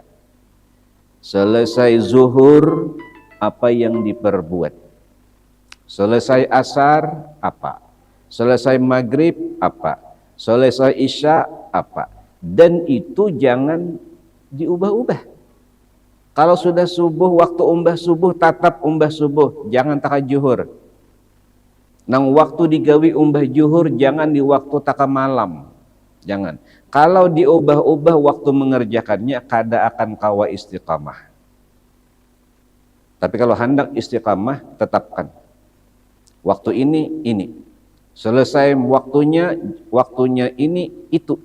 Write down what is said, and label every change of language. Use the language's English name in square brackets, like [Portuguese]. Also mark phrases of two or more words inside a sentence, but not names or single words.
[Indonesian] Selesai zuhur, apa yang diperbuat. Selesai asar, apa. Selesai maghrib, apa. Selesai isya, apa. Dan itu jangan diubah-ubah. [Banjar] Kalau sudah subuh, waktu umbah subuh, tatap umbah subuh, jangan taka juhur. Nang waktu digawi umbah juhur, jangan di waktu taka malam. [Indonesian] Jangan. [Banjar] Kalau diubah-ubah waktu mengerjakannya, kada akan kawa istiqamah. [Indonesian] Tapi kalau hendak istiqamah, tetapkan. Waktu ini. Selesai waktunya ini, itu.